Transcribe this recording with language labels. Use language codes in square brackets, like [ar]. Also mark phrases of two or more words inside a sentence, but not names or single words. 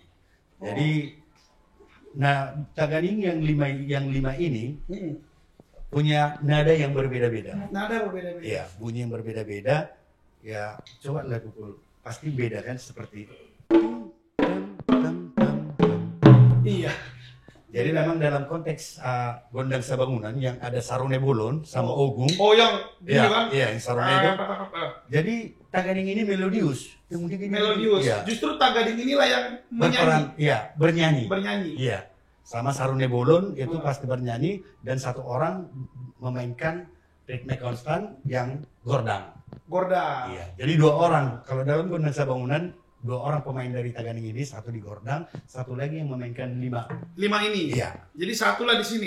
[id] Jadi, nah Tagading yang lima ini punya nada yang berbeda-beda. Nada berbeda-beda. Iya, bunyi yang berbeda-beda. Ya, coba lah pukul. Pasti beda kan seperti. Iya. Jadi memang dalam konteks gondang sabangunan yang ada sarune bolon sama ogung. Oh yang gini Iya, kan? iya, yang sarune itu. Ah. Jadi Tagading ini melodius. Yang mungkin gini, Melodius. Iya. Justru Tagading inilah yang Berperan, menyanyi, iya, bernyanyi. bernyanyi. Iya. Sama sarune bolon itu pasti bernyanyi dan satu orang memainkan ritme konstan yang gordang. Gorda. Iya. Jadi dua orang. Kalau dalam gondang sabangunan dua orang pemain dari Tagading ini, satu di gordang, satu lagi yang memainkan lima. 5 ini. Iya. Jadi satulah di sini.